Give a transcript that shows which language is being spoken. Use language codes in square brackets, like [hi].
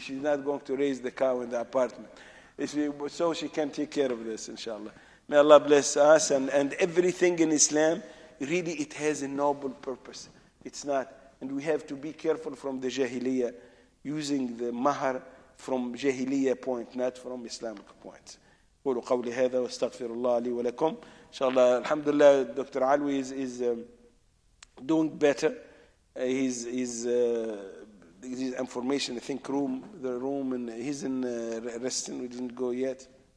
[en] She's not going to raise the cow in the apartment. So she can take care of this, inshallah. May Allah bless us, and everything in Islam, really it has a noble purpose. It's not, and we have to be careful from the jahiliyyah, using the mahar from jahiliyyah point, not from Islamic point. [ar] قولوا قولي هذا واستغفر الله لي ولكم. إن شاء الله, alhamdulillah, Dr. [en] Alwi is doing better. His information, I think, the room, and he's in resting. We didn't go yet.